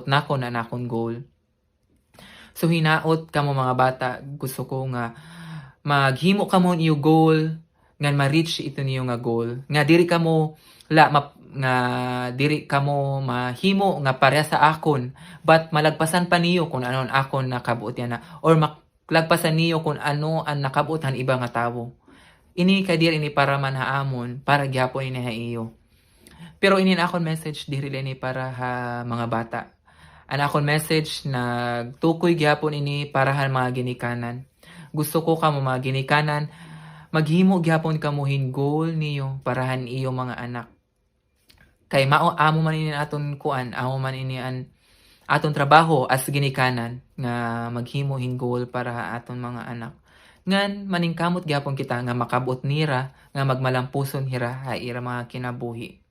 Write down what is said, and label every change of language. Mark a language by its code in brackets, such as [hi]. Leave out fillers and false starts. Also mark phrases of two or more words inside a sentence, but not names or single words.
[war] nako na akong goal so hinaot kamo mga bata gusto ko nga maghimo kamo iyo goal nga ma-reach ito niyo nga goal nga diri kamo nga diri kamo mahimo nga pareha sa akon but malagpasan pa niyo kung ano akon nakabuot yan na or maglagpasan niyo kung ano ang nakabuotan iba nga tawo ini ka diri ini para man haamon para gyapon ini ha iyo pero ini na akon message diri ini para ha mga bata an akon message nagtukoy gyapon ini para ha mga ginikanan gusto ko kamo mga ginikanan maghimo gyapon kamo hin goal niyo parahan iyo mga anak kay amo man ini aton kuan amo man ini an aton trabaho as ginikanan nga maghimo hin goal para aton mga anak ngan maningkamot gyapon kita nga makabot nira nga magmalampuson hira ha ira mga kinabuhi